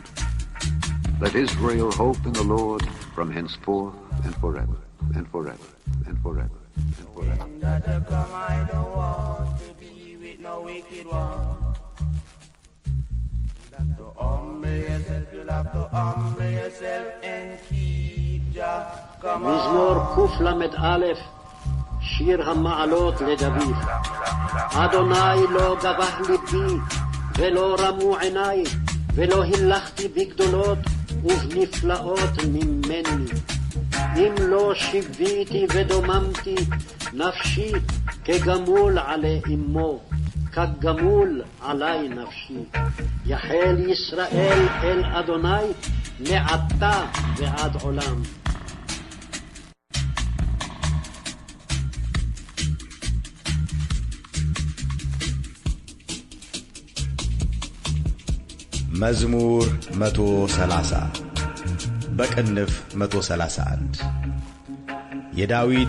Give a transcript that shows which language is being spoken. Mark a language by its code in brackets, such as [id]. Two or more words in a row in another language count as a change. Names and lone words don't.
[en] Let Israel hope in the Lord from henceforth and forever, and forever, and forever, and forever. I don't want to be with no wicked one. You have to humble yourself and keep Jah command. [he] מזמור קל"א, שיר המעלות לדוד. אדוני לא גבח ליבי ולא רמו עיניי, ולא הלכתי בגדולות ובנפלאות ממני. אם לא שיוויתי ודוממתי נפשי כגמול עלי אמו, כגמול עלי נפשי. יחל ישראל אל אדוני מעתה ועד עולם. [am] መዝሙር 130 በቅንፍ 131 የዳዊት